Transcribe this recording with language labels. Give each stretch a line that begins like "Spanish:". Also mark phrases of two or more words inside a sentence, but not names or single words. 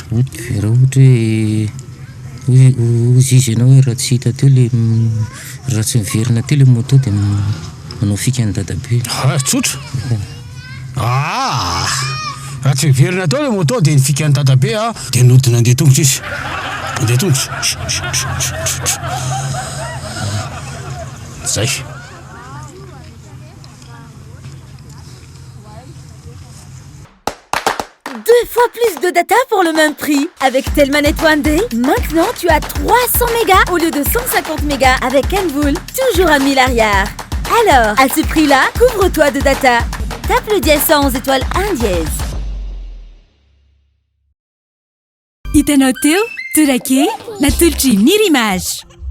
Malagasy: Raha ohatra hoe izy ianao hoe raha tsy hita teo le raha tsy miverina teo le moto dia manao fikan'ny dadabe. Tsotra? Raha tsy miverina teo le moto dia ny fikan'ny dadabe dia nodina andeha tongotra izy. Andeha tongotra. Zay.
French: Deux fois plus de data pour le même prix. Avec Telmanette One Day, maintenant tu as 300 mégas au lieu de 150 mégas avec Envoul, toujours à 1000 arrière. Alors, à ce prix-là, couvre-toi de data. Tape le dièse 111 étoile 1 dièse.
Malagasy: Hitanao teo Torak'Hehy natolotry ny rimage.